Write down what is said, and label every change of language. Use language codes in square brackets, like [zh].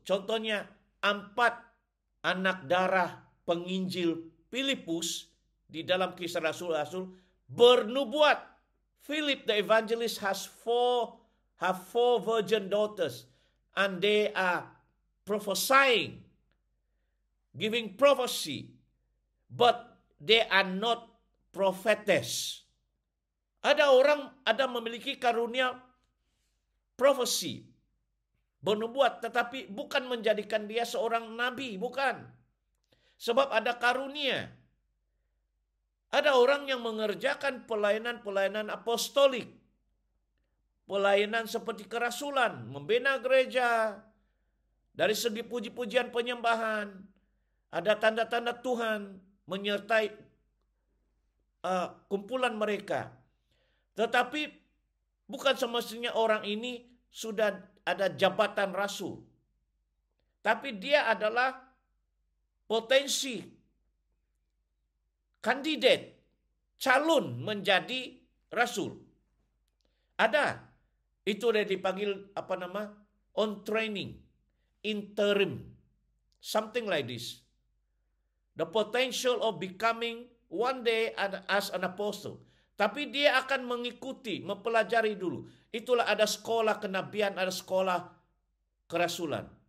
[ms] Contohnya 4 anak darah penginjil Filipus di dalam Kisah Rasul-Rasul bernubuat. [en] Philip the evangelist have four virgin daughters and they are prophesying, giving prophecy, but they are not prophetess. [ms] Ada memiliki karunia profesi, bernubuat, tetapi bukan menjadikan dia seorang nabi, bukan. Sebab ada karunia. Ada orang yang mengerjakan pelayanan apostolik. Pelayanan seperti kerasulan, membina gereja. Dari segi puji-pujian penyembahan, ada tanda-tanda Tuhan menyertai kumpulan mereka. Tetapi bukan semestinya orang ini sudah ada jabatan rasul. Tapi dia adalah potensi kandidat calon menjadi rasul. Ada. Itu dia dipanggil [en] on training, interim, something like this. The potential of becoming one day as an apostle. [ms] Tapi dia akan mengikuti, mempelajari dulu. Itulah ada sekolah kenabian, ada sekolah kerasulan.